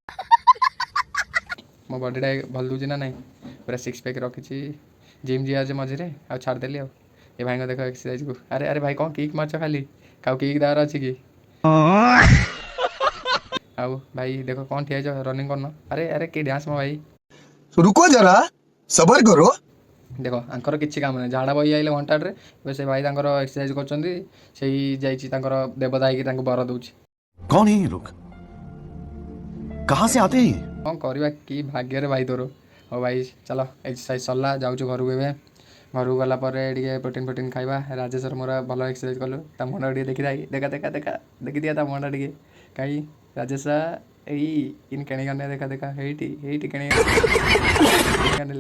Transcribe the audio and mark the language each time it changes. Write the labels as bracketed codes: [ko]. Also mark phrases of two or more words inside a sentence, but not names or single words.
[or] ମୋ ବଡ଼ିଟା ଭଲ ଦେଉଛି ନା ନାହିଁ, ପୁରା 6 ପ୍ୟାକ୍ ରଖିଛି। ଜିମ୍ ଯିବା ଯେ ମଝିରେ ଆଉ ଛାଡ଼ିଦେଲି ଆଉ। ଏ ଭାଇଙ୍କ ଦେଖ ଏକ୍ସରସାଇଜ୍କୁ। ଆରେ ଆରେ ଭାଇ କ'ଣ କିକ୍ ମାରୁଛ ଖାଲି, କାଉ କିକ୍ ଦେବାର ଅଛି କି? ଆଉ ଭାଇ ଦେଖ କ'ଣ ଠିଆ ହେଇଛ, ରନିଂ କରୁନ। ଆରେ ଆରେ କି ଡ୍ୟାନ୍ସ ମୋ ଭାଇ। [hi] रुको जरा सबर करो। [or] ଦେଖ ଆଙ୍କର କିଛି କାମ ନାହିଁ, ଝାଡ଼ା ବହି ଆଇଲେ ଘଣ୍ଟାଟେ। ଏବେ ସେ ଭାଇ ତାଙ୍କର ଏକ୍ସରସାଇଜ କରୁଛନ୍ତି, ସେଇ ଯାଇଛି ତାଙ୍କର ଦେବତା ହେଇକି ତାଙ୍କୁ ବର ଦେଉଛି। [hi] कौन है ये लोग? कहाँ से आते हैं ये? [or] କ'ଣ କରିବା, କି ଭାଗ୍ୟରେ ଭାଇ ତୋର। ହଉ ଭାଇ ଚାଲ, ଏକ୍ସରସାଇଜ ସରିଲା, ଯାଉଛୁ ଘରକୁ। ଏବେ ଘରକୁ ଗଲା ପରେ ଟିକେ ପ୍ରୋଟିନ୍ ଖାଇବା। ରାଜେଶର ମୋର ଭଲ ଏକ୍ସରସାଇଜ କଲୁ, ତା ମୁହଁଟା ଟିକେ ଦେଖିଥାଏ, ଦେଖିଦିଆ ତା ମୁହଁଟା ଟିକେ। କାହିଁ ରାଜେଶ ଏଇ କିନ୍ କେଣିଗନେ, ଦେଖା ଏଇଠି କେଣିଗଲା।